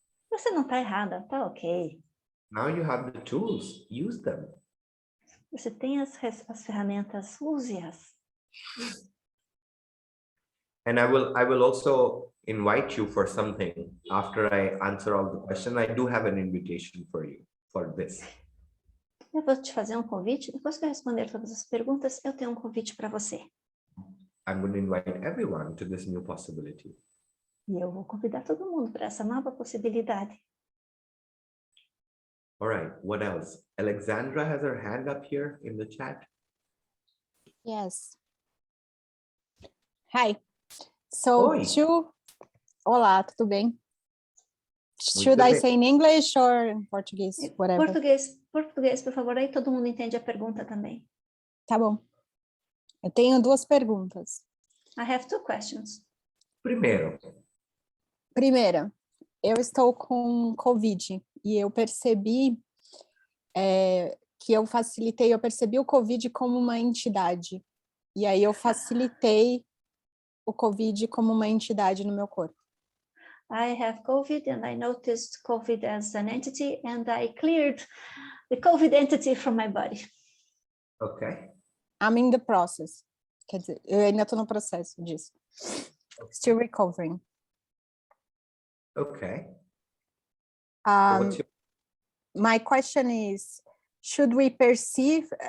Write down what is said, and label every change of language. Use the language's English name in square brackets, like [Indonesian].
[Portuguese] Você não está errada, tá ok. [English] Now you have the tools. Use them. [Portuguese] Você tem as ferramentas, use-as. [English] And I will also invite you for something after I answer all the questions. I do have an invitation for you for this. [Portuguese] Eu vou te fazer um convite. Depois que eu responder todas as perguntas, eu tenho um convite para você. [English] I'm going to invite everyone to this new possibility. [Portuguese] E eu vou convidar todo mundo para essa nova possibilidade. [English] All right, what else? Alexandra has her hand up here in the chat. Yes. Hi. So [Portuguese] Oi. Olá, tudo bem? [English] Should I [Portuguese] bem. [English] say in English or in Portuguese? Whatever. [Portuguese] Português, por favor. Aí todo mundo entende a pergunta também. Tá bom. Eu tenho duas perguntas. [English] I have two questions. [Portuguese] Primeiro, Primeira, eu estou com Covid e eu percebi eu percebi o Covid como uma entidade. E aí eu facilitei o Covid como uma entidade no meu corpo. [English] I have COVID and I noticed COVID as an entity and I cleared the COVID entity from my body. okay. I'm in the process. [Portuguese] Quer dizer, eu ainda estou no processo disso. [English] Still recovering. Okay. Um, my question is, should we perceive...